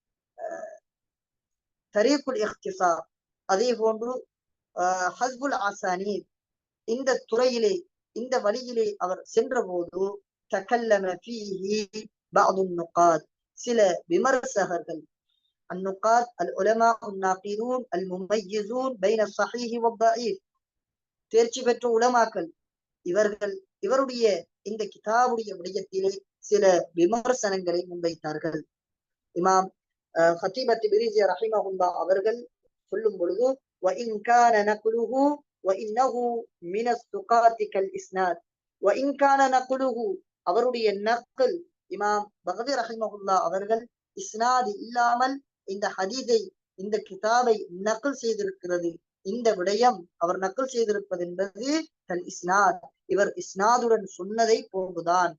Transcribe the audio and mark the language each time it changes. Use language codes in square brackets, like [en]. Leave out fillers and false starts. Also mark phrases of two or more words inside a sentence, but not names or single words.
[ar] طريق الاختصار, [ta] அதே போன்று [ar] حسب الأسانيد, [ta] இந்த துறையிலே, இந்த வழியிலே அவர் சென்ற போது, [ar] تكلم فيه بعض النقاد, [ta] சில விமர்சகர்கள், [ar] النقاد العلماء الناقدون المميزون بين الصحيح والضعيف, [ta] தேர்ச்சி பெற்ற உலமாக்கள், இவருடைய இந்த கிதாபுடைய விடயத்திலே சில விமர்சனங்களை முன்வைத்தார்கள். இமாம் ஹதீப் திப்ரிஸி ரஹிமஹுல்லாஹ் அவர்கள் சொல்லும் பொழுது, [ar] وإن كان نقله وإنه من الثقات كالإسناد, وإن كان نقله, [ta] அவருடைய நக்ல், இமாம் பகவி ரஹிமஹுல்லாஹ் அவர்கள் இஸ்னாத் இல்லாமல் இந்த ஹதீதை, இந்த கிதாபை நக்ல் செய்திருக்கிறது. இந்த விடயம் அவர் நக்ல் செய்திருப்பது என்பது [ar] كالإسناد, [ta] இவர் இஸ்னாதுடன் சொன்னதை போன்றுதான்.